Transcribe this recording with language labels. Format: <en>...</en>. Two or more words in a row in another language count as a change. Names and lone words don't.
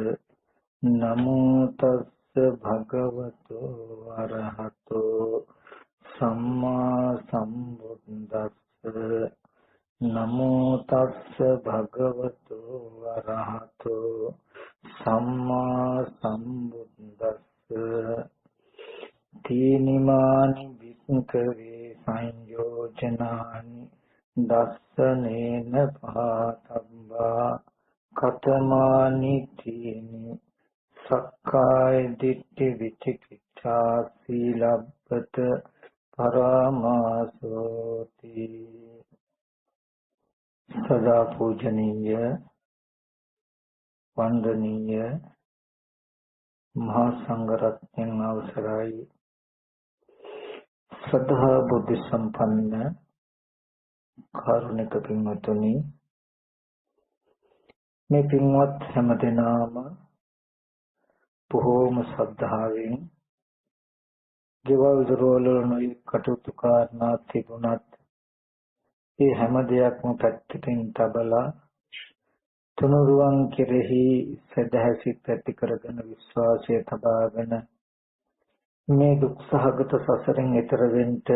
<pi>नमो तस् भगवतो अरहतो सम्मा सम्बुद्धस्स। नमो तस् भगवतो अरहतो सम्मा सम्बुद्धस्स। तीनिमानि विकवे संयोजनानि दස්සनेन पातब्बा। कतमानि तीनि सक्काय दिट्ठि विचिकित्सा सीलब्बत परामासोति।</pi> <si>සදා පූජනීය වන්දනීය මහාසංඝරත්න අවසරයි ශ්‍රද්ධා බුද්ධි සම්පන්න කාරුණික පින්වත්නි, මේ පින්වත් හැමදෙනාම බොහෝම ශ්‍රද්ධාවෙන් ගෙවල් දොරවල් වල කටයුතු කරනා තිබුණත් ඒ හැම දෙයක්ම පැත්තකින් තබලා තුනුරුවන් කෙරෙහි සදහසිත ඇති කරගෙන විශ්වාසය තබාගෙන මේ දුක්සහගත සසරෙන් එතර වෙන්න</si>